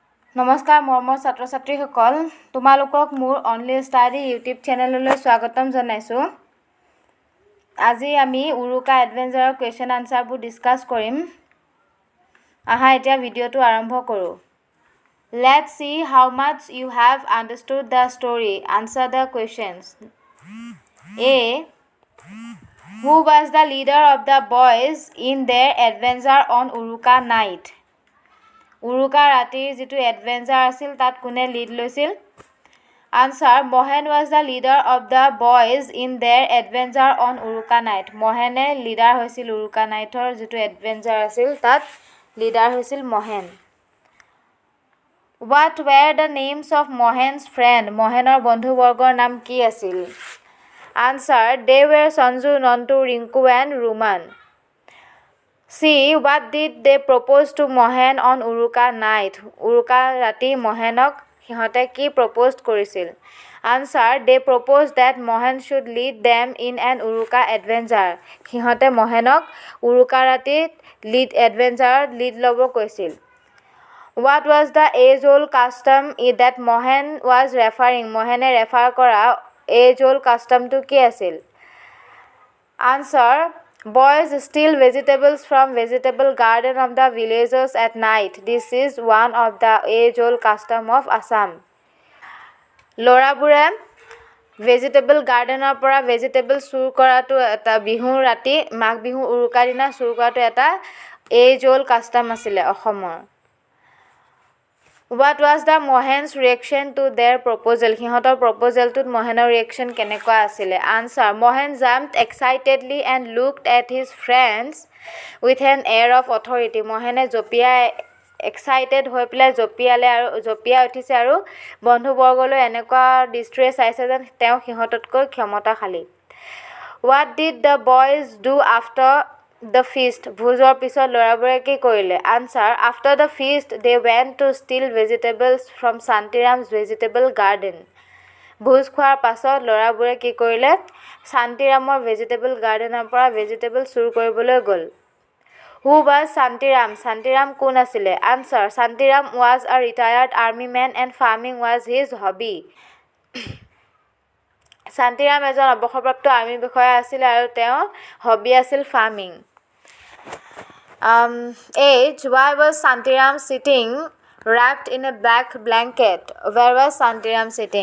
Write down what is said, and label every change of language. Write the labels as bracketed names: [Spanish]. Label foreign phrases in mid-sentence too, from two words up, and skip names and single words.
[Assamese] নমস্কাৰ মৰমৰ ছাত্ৰ ছাত্ৰীসকল, তোমালোকক মোৰ অনলি ষ্টাডি ইউটিউব চেনেললৈ স্বাগতম জনাইছোঁ। আজি আমি উৰুকা [English] adventure question answers [Assamese] ডিছকাছ কৰিম। আহা এতিয়া ভিডিঅ'টো আৰম্ভ কৰোঁ। [English] Let's see how much you have understood the story. Answer the questions. A. Who was the leader of the boys in their adventure on Uruka night? [Assamese] উৰুকা ৰাতিৰ যিটো এডভেঞ্চাৰ আছিল তাত কোনে লিড লৈছিল? [English] Answer Mohen was the leader of the boys in their adventure on Uruka night. [Assamese] মহেনে লিডাৰ হৈছিল উৰুকা নাইটৰ যিটো এডভেঞ্চাৰ আছিল তাত লিডাৰ হৈছিল মহেন। [English] What were the names of Mohen's friend? [Assamese] মহেনৰ বন্ধুবৰ্গৰ নাম কি আছিল? [English] Answer they were Sanju, Nontu, Rinku and Roman. C. What did they propose to Mohen on Uruka night? [Assamese] উৰুকা ৰাতি মহেনক সিহঁতে কি প্ৰপ'জ কৰিছিল? [English] Answer. They proposed that Mohen should lead them in an Uruka adventure. [Assamese] সিহঁতে মহেনক উৰুকা ৰাতিত এডভেঞ্চাৰত লিড ল'ব কৈছিল। [English] What was the age-old custom that Mohen was referring? [Assamese] মহেনে ৰেফাৰ কৰা [English] age-old customটো [Assamese] কি আছিল? [English] Answer. Boys steal vegetables from vegetable garden of the villagers at night. This is one of the age-old custom of Assam. [Assamese] ল'ৰাবোৰে [English] vegetable garden [Assamese] পৰা ভেজিটেবল চুৰ কৰাটো এটা বিহুৰ ৰাতি মাঘ বিহু উৰুকাৰ দিনা চুৰ কৰাটো এটা [English] age-old custom [Assamese] আছিলে অসমৰ। [English] What was the Mohen's reaction to their proposal? [Assamese] সিহঁতৰ প্ৰপ'জেলটোত মহেনৰ ৰিয়েকশ্যন কেনেকুৱা আছিলে? [English] Answer. Mohen jumped excitedly and looked at his friends with an air of authority. [Assamese] মহেনে এক্সাইটেড হৈ পেলাই জঁপিয়াই উঠিছে আৰু বন্ধুবৰ্গলৈ এনেকুৱা দৃষ্টিৰে চাইছে যেন তেওঁ সিহঁততকৈ ক্ষমতাশালী। [English] What did the boys do after the feast? [Assamese] ভোজৰ পিছত ল'ৰাবোৰে কি কৰিলে? [English] Answer. After the feast, they went to steal vegetables from Shantiram's vegetable garden. [Assamese] ভোজ খোৱাৰ পাছত ল'ৰাবোৰে কি কৰিলে? শান্তিৰামৰ [English] vegetable garden [Assamese] পৰা ভেজিটেবল চুৰ কৰিবলৈ গ'ল। [English] Who was Shantiram? [Assamese] শান্তিৰাম কোন আছিলে? [English] Answer. Shantiram was a retired army man and farming was his hobby. [Assamese] শান্তিৰাম এজন অৱসৰপ্ৰাপ্ত আৰ্মী বিষয়া আছিল আৰু তেওঁৰ হবি আছিল ফাৰ্মিং। [English] Age. Why was Shantiram sitting wrapped in a black blanket? Where was Shantiram sitting?